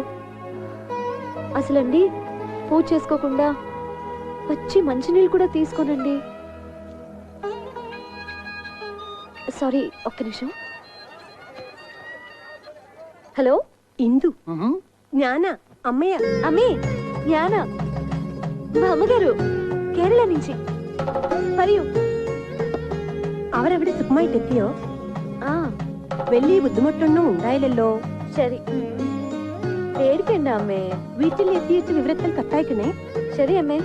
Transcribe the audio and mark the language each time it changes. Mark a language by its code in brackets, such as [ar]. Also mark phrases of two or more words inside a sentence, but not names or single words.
[te] అసలండి పూజ చేసుకోకుండా పచ్చి మంచినీళ్ళు కూడా తీసుకోనండి. సారీ, ఒక్క నిమిషం. హలో, ఇందు, జ్ఞాన, అమ్మయ్య. అమ్మే, జ్ఞాన మా അമ്മగారు കേരള నుంచి. [ml] പറയൂ. അവരവിടെ സുഖമായിട്ടെത്തിയോ? വലിയ ബുദ്ധിമുട്ടൊന്നും ഉണ്ടായില്ലല്ലോ? ശരി, പേടിക്കണ്ട അമ്മേ. വീട്ടിലെത്തിയിട്ട് വിവരത്തിൽ കത്തയക്കണേ.